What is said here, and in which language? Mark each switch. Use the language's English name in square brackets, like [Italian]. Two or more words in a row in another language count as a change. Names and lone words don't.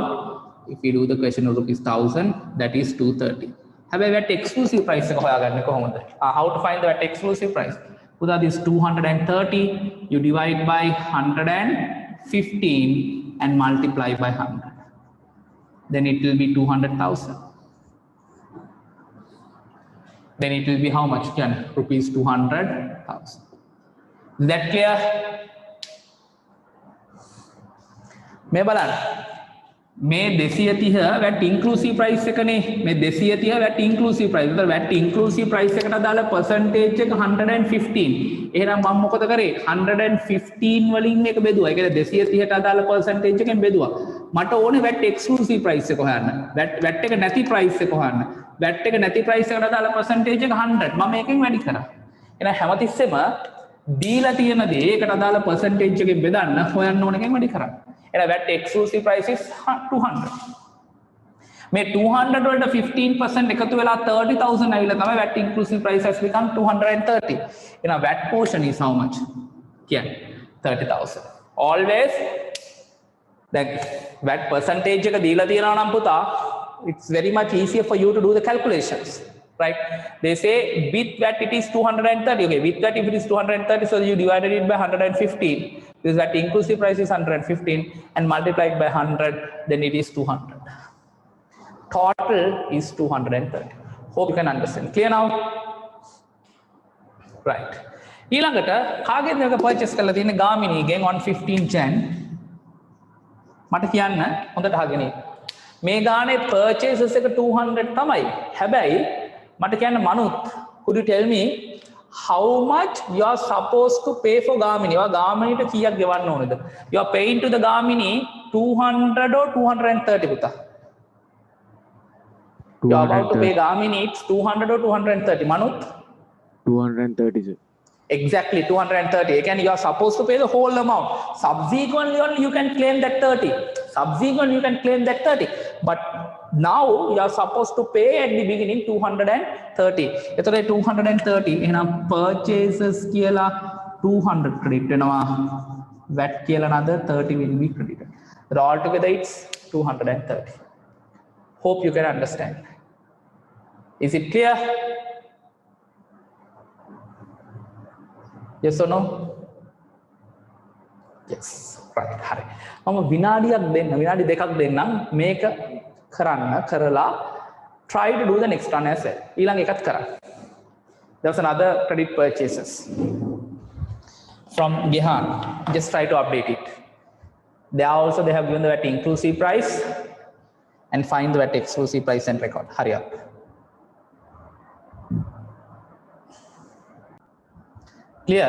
[English] If we do the question of rupees 1000, that is 230. [Sinhala] හැබැයි [English] VAT exclusive price [Sinhala] එක හොයාගන්නේ කොහොමද? [English] How to find the VAT exclusive price? Put this 230 you divide by 115 and multiply by 100. Then it will be 200,000. Then it will be how much? Again, rupees 200,000. Is that clear? [Sinhala] मैं බලන්න මේ 230 [English] VAT inclusive price [Sinhala] එකනේ මේ 230 [English] VAT inclusive price. [Sinhala] ඒතර [English] VAT inclusive price [Sinhala] එකට අදාළ percentage එක 115. එහෙනම් මම මොකද කරේ 115 වලින් මේක බෙදුවා. ඒ කියන්නේ 230ට අදාළ percentage එකෙන් බෙදුවා. මට ඕනේ [English] VAT exclusive price [Sinhala] එක හොයන්න. VAT එක නැති price එක හොයන්න. VAT එක නැති price එකට අදාළ percentage එක 100. මම මේකෙන් වැඩි කරා. එහෙනම් හැමතිස්සෙම දීලා තියෙන දේ ඒකට අදාළ percentage එකෙන් බෙදන්න හොයන්න ඕන එකෙන් වැඩි කරන්න. [English] එහෙනම් VAT exclusive price is 200. [Sinhala] මේ 200 වලට 15% එකතු වෙලා 30,000 ඇවිල්ලා තමයි [English] VAT inclusive price has become 230. එහෙනම් VAT portion is how much? කියන්නේ 30,000. Always that VAT percentage [Sinhala] එක දීලා තියෙනවා නම් පුතා [English] it's very much easier for you to do the calculations, right? They say with VAT it is 230. Okay, with that if it is 230, so you divided it by 115. This VAT inclusive price is 115 and multiplied by 100, then it is 200. Total is 230. Hope you can understand. Clear now? Right. [Sinhala] ඊළඟට කාගෙන්ද එක purchase කරලා තියෙන්නේ Gamini ගෙන් on 15 Jan. මට කියන්න හොඳට අහගෙන ඉන්න. මේ ගානේ purchases එක 200 තමයි. හැබැයි මට කියන්න මනුත්, [English] could you tell me how much you are supposed to pay for Gamini? [Sinhala] ඔයා Gaminiට කීයක් ගෙවන්න ඕනද? [English] You are paying to the Gamini 200 or 230 පුතා. You are about to pay Gamini it's 200 or 230. Manut? 230, sir. Exactly 230. Again, you are supposed to pay the whole amount. Subsequently only you can claim that 30. Subsequently you can claim that 30. But now you are supposed to pay at the beginning 230. [Sinhala] එතකොට 230 එහෙනම් purchases කියලා 200 credit වෙනවා. [English] VAT කියලා another 30 will be credited. So altogether it's 230. Hope you can understand. Is it clear? Yes or no? Yes. Right. [Sinhala] හරි. මම විනාඩියක් දෙන්න, විනාඩි දෙකක් දෙන්නම් මේක කරන්න කරලා [English] try to do the next one as well. [Sinhala] ඊළඟ එකත් කරන්න. [English] There was another credit purchases from Gehan. Just try to update it. There also they have given the VAT inclusive price and find the VAT exclusive price and record. Hurry up. Clear?